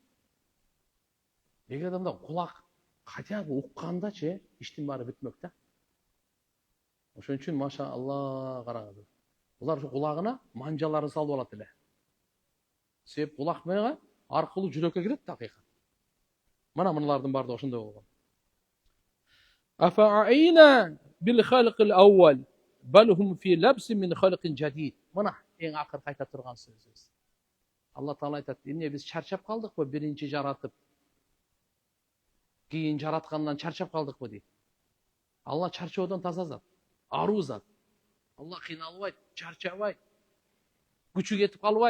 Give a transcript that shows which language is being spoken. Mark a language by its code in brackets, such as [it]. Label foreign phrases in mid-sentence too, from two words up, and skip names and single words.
[ky] Эгер адамда кулак [ru] хотя бы [ky] уккандачы, иштин баары бүтмөк да. Ошон үчүн [ar] ما شاء الله [ky] карагыз. Булар ушу кулагына манжаларын салып алат эле. Себеп кулак менен аркылуу жүрөккө кирет да акыйкат. Мына мыналардын баары да ошондой болгон. [ar] أفعيينا بالخلق الأول بل هم في لبس من خلق جديد. [ky] Мына эң акыр кайта турган сөзүбүз. Алла Таала айтат, эмне биз чарчап калдыкпы биринчи жаратып? Кийин жараткандан чарчап калдыкпы дейт. Алла чарчоодон таза зат, аруу зат. Алла кыйналбайт, чарчабайт, күчү кетип калбайт.